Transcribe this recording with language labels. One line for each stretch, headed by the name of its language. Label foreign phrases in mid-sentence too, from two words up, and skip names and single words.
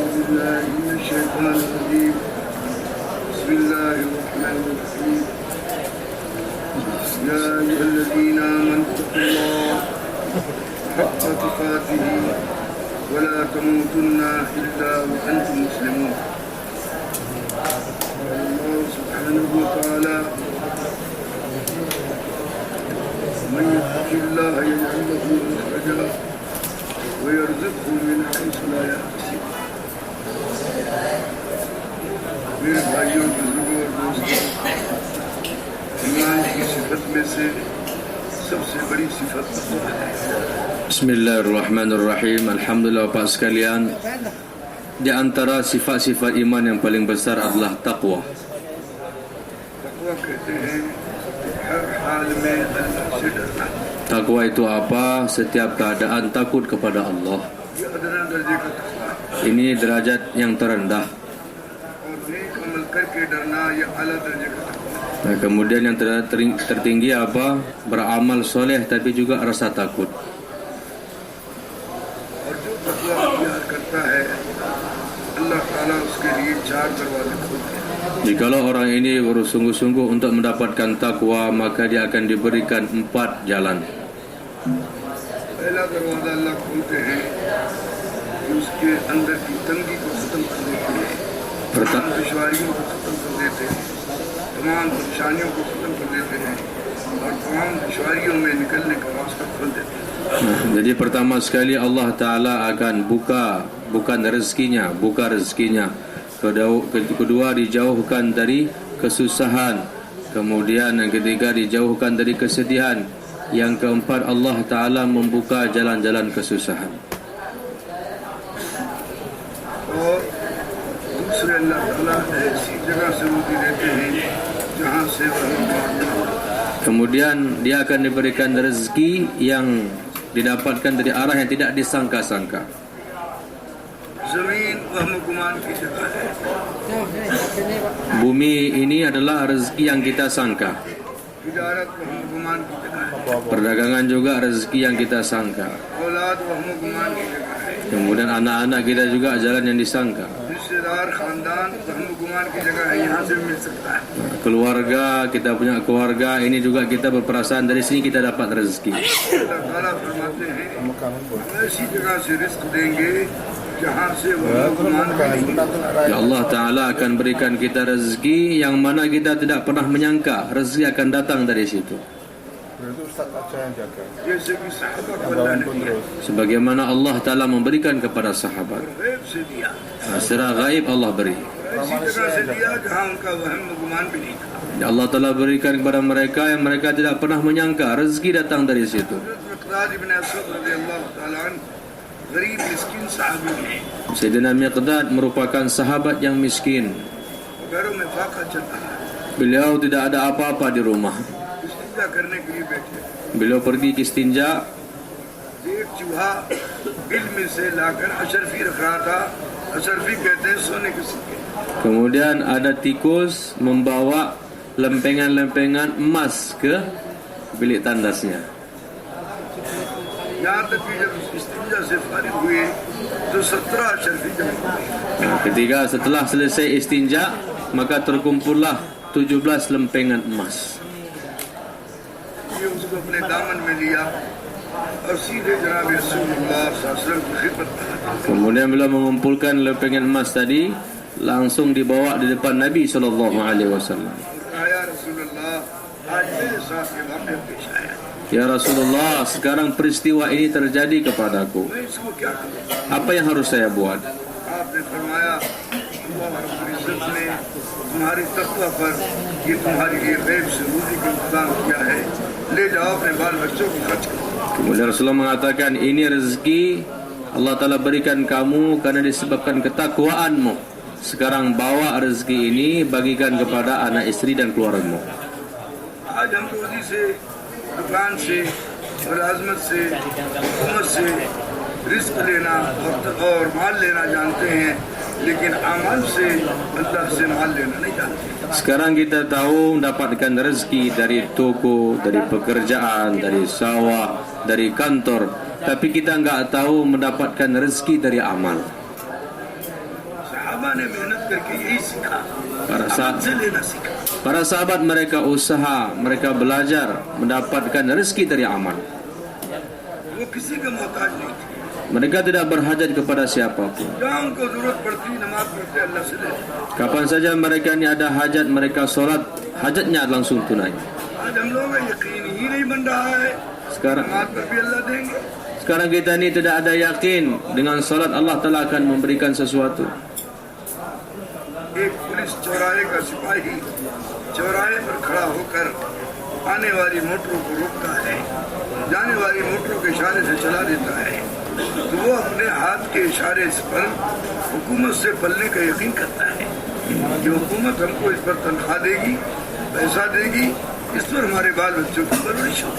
Arabic: بالله من الشيطان الرجيم بسم الله الرحمن الرحيم يا أيها الذين آمنوا اتقوا الله حق تقاته ولا تموتن إلا وأنتم مسلمون. الله سبحانه وتعالى من يتق الله يجعل له مخرجا ويرزقه من حيث لا يحتسب.
Hindi: मेरे भाइयों बुजुर्गों और दोस्तों, ईमान की सिफत में से सबसे बड़ी सिफत
Malay: Bismillahirrahmanirrahim. Alhamdulillah Bapak sekalian, di antara sifat-sifat iman yang paling besar adalah taqwa.
Hindi: तकवा कहते हैं हर हाल में अल्लाह से डरना.
Malay: Taqwa itu apa? Setiap keadaan takut kepada Allah.
Hindi: ये अदना दर्जे का तकवा है
Malay: Ini derajat yang terendah.
Hindi: और नेक अमल करके डरना ये आला दर्जे का तकवा है.
Malay: Nah, kemudian yang tertinggi apa? Beramal soleh tapi juga rasa takut.
Hindi: और जो तकवा अख्तियार करता है अल्लाह ताला उसके लिए 4 दरवाजे खोलते हैं.
Malay: Jikalau orang ini bersungguh-sungguh untuk mendapatkan takwa, maka dia akan diberikan 4 jalan.
Hindi: पहला दरवाजा अल्लाह खोलते हैं कि उसके अंदर की तंगी को खत्म कर देते हैं, तमाम दुश्वारियों को खत्म कर देते हैं, तमाम परेशानियों को खत्म कर देते हैं और तमाम दुश्वारियों में निकलने का रास्ता खोल देते हैं.
Malay: Jadi pertama sekali Allah Ta'ala akan buka rezekinya. Kedua dijauhkan dari kesusahan. Kemudian yang ketiga dijauhkan dari kesedihan. Yang keempat Allah Ta'ala membuka jalan-jalan kesusahan.
Hindi: और दूसरे अल्लाह ताला ऐसी जगह से रोटी देते हैं जहाँ से वह
Malay: Kemudian dia akan diberikan rezeki yang didapatkan dari arah yang tidak disangka-sangka.
Hindi: जमीन वहम गुमान की जगह है.
Malay: Bumi ini adalah rezeki yang kita sangka.
Hindi: तिजारत वहम गुमान की जगह है.
Malay: Perdagangan juga rezeki yang kita sangka.
Hindi: औलाद वहम गुमान की जगह है.
Malay: Kemudian anak-anak kita juga jalan yang disangka.
Hindi: रिश्तेदार खानदान वहम गुमान की जगह है, यहाँ से भी मिल सकता है.
Malay: Keluarga, kita punya keluarga, ini juga kita berperasaan dari sini kita dapat rezeki.
Hindi: अल्लाह ताला फरमाते हैं हम ऐसी जगह से रिस्क देंगे जहाँ से वहम गुमान की
Malay: Ya Allah Ta'ala akan berikan kita rezeki yang mana kita tidak pernah menyangka rezeki akan datang dari situ.
Hindi: जैसे कि साहबा को अल्लाह ने दिया,
Malay: Sebagaimana Allah Ta'ala memberikan kepada sahabat.
Hindi: गैब से दिया,
Malay: Secara gaib Allah beri.
Hindi: ऐसी जगह से दिया जहाँ उनका वहम गुमान भी नहीं था.
Malay: Ya Allah Ta'ala berikan kepada mereka yang mereka tidak pernah menyangka rezeki datang dari situ.
Hindi: मिक़दाद इब्न असवद
Arabic: رضي الله تعالى عنه
Hindi: गरीब मिस्किन साहबी हैं.
Malay: Sayyidina Miqdad merupakan sahabat yang miskin.
Hindi: घरों में फाका चल रहा है.
Malay: Beliau tidak ada apa-apa di rumah.
Hindi: इस्तिंजा करने के लिए बैठे.
Malay: Beliau pergi ke istinja.
Hindi: एक चूहा बिल में से लाकर अशरफी रख रहा था. अशरफी कहते हैं सोने के सिक्के.
Malay: Kemudian ada tikus membawa lempengan-lempengan emas ke bilik tandasnya.
Hindi: यहाँ तक कि जब इस्तिंजा से फारिग हुए तो 17 अशरफी जमा हुए.
Malay: Ketika setelah selesai istinja, maka terkumpullah 17 lempengan emas.
Hindi: ये उसको अपने दामन में लिया और सीधे जनाब रसूलुल्लाह
Arabic: صلى الله عليه وسلم
Hindi: की खिदमत में लगा.
Malay: Kemudian beliau mengumpulkan lempengan emas tadi, langsung dibawa di depan Nabi SAW.
Arabic: يا رسول الله
Hindi: आज मेरे साथ ये वाक़या पेश आया.
Arabic: يا رسول الله,
Malay: sekarang peristiwa ini terjadi kepadaku.
Hindi: मैं इसको क्या करूँ?
Malay: Apa yang harus saya buat?
Hindi: आपने फरमाया अल्लाह
Arabic: رب العزة
Hindi: ने तुम्हारी तक़वा पर ये तुम्हारे लिए गैब से रोज़ी का इंतज़ाम किया है, ले जाओ अपने बाल बच्चों को खर्च करो.
Malay: Kemudian Rasulullah mengatakan, ini rezeki Allah Ta'ala berikan kamu karena disebabkan ketakwaanmu. Sekarang bawa rezeki ini bagikan kepada anak istri dan keluargamu.
Hindi: आज हम रोज़ी से, दुकान से, मुलाजमत से, हुकूमत से रिस्क लेना और माल लेना जानते हैं, लेकिन अमल से अल्लाह से माल लेना नहीं जानते.
Malay: Sekarang kita tahu mendapatkan rezeki dari toko, dari pekerjaan, dari sawah, dari kantor. Tapi kita enggak tahu mendapatkan rezeki dari amal.
Hindi: सहाबा ने मेहनत करके यही सीखा, से लेना सीखा।
Malay: Para sahabat mereka usaha, mereka belajar mendapatkan rezeki dari amal.
Hindi: वो किसी का मोहताज नहीं थे।
Malay: Mereka tidak berhajat kepada siapapun.
Hindi: जहाँ उनको जरूरत पड़ती नमाज पढ़ते अल्लाह से लेते।
Malay: Kapan saja mereka ni ada hajat, mereka solat, hajatnya langsung tunai.
Hindi: आज हम लोग यकीन ही नहीं बन रहा है,
Malay: Sekarang
Hindi: नमाज पर भी अल्लाह देंगे।
Malay: sekarang kita ni tidak ada yakin dengan solat Allah Taala akan memberikan sesuatu.
Hindi: एक पुलिस चौराहे का सिपाही चौराहे पर खड़ा होकर आने वाली मोटरों को रोकता है, जाने वाली मोटरों के इशारे से चला देता है, तो वो अपने हाथ के इशारे पर हुकूमत से पलने का यकीन करता है कि हुकूमत हमको इस पर तनख्वाह देगी, पैसा देगी, इस पर हमारे बाल बच्चों की परवरिश होगी।